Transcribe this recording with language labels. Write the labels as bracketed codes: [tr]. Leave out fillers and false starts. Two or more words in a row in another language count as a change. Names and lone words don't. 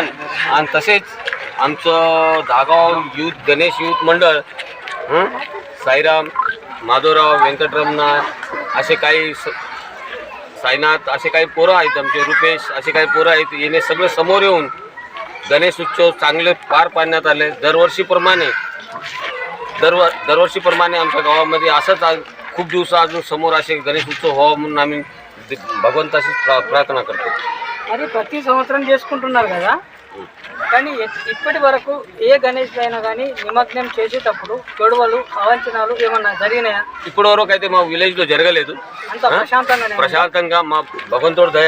[mr] आणि तसेच आमचं धागाव यूथ गणेश यूथ मंडळ, साईराम, माधवराव, व्यंकटरमणा असे काही साईनाथ असे काही पोरं आहेत, आमचे रुपेश असे काही पोरं आहेत. येणे सगळे समोर येऊन गणेश उत्सव चांगले पार पाडण्यात आले. दरवर्षीप्रमाणे आमच्या गावामध्ये असंच खूप दिवस अजून समोर असे गणेश उत्सव व्हावा म्हणून आम्ही भगवंताशी प्रार्थना करतो. [te] మరి ప్రతి సంవత్సరం చేసుకుంటున్నారు కదా, కానీ ఇప్పటి వరకు ఏ గణేష్ అయినా కానీ నిమగ్నం చేసేటప్పుడు గొడవలు అవంచనాలు ఏమన్నా జరిగినాయా? ఇప్పటి వరకు అయితే మా విలేజ్లో జరగలేదు. అంత ప్రశాంతంగా మా భగవంతుడి దయ.